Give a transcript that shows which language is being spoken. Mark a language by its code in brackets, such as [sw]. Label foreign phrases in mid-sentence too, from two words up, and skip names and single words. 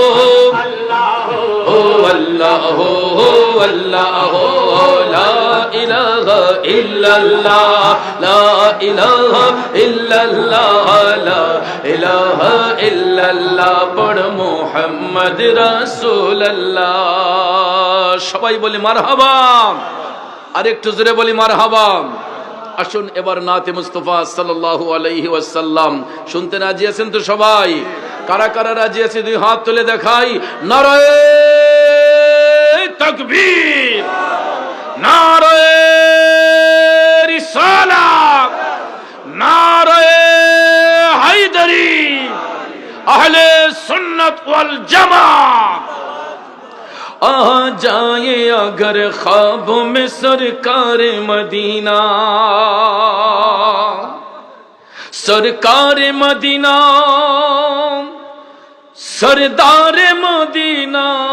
[ar] اللہ اللہ لا الہ الا اللہ لا الہ الا اللہ لا الہ الا اللہ [bn] پڑھ [ar] محمد رسول اللہ [bn] সবাই বলি মারহাবা আর একটু জোরে বলি মারহাবা আসুন এবার নাতে মুস্তাফা [ar] صلى الله عليه وسلم [bn] শুনতে রাজি আছেন তো সবাই কারা কারা রাজি আছে দুই হাত তুলে দেখাই [ur] نعرۂ تکبیر نعرۂ رسالت نعرۂ حیدری اہل سنت وال جماعت آ جائے اگر خوابوں میں سرکار مدینہ سرکار مدینہ سردار مدینہ